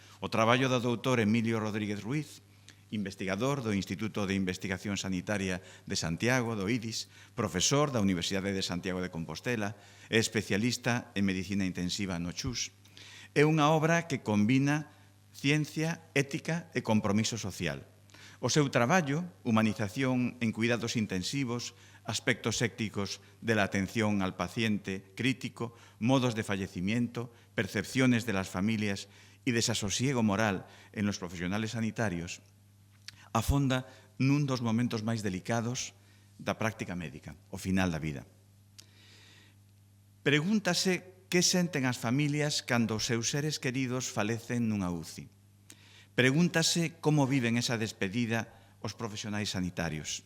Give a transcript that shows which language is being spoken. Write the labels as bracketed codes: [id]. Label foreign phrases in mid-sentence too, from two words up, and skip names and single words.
[gl] O traballo do doutor Emilio Rodríguez Ruiz, investigador do Instituto de Investigación Sanitaria de Santiago, do IDIS, profesor da Universidade de Santiago de Compostela e especialista en medicina intensiva no CHUS. É unha obra que combina ciencia, ética e compromiso social. O seu traballo, humanización en cuidados intensivos, aspectos éticos [es] de la atención al paciente crítico, modos de fallecimiento, percepciones de las familias y desasosiego moral en los profesionales sanitarios, [gl] afonda nun dos momentos máis delicados da práctica médica, o final da vida. Pregúntase que senten as familias cando os seus seres queridos falecen nunha UCI. Pregúntase como viven esa despedida os profesionais sanitarios.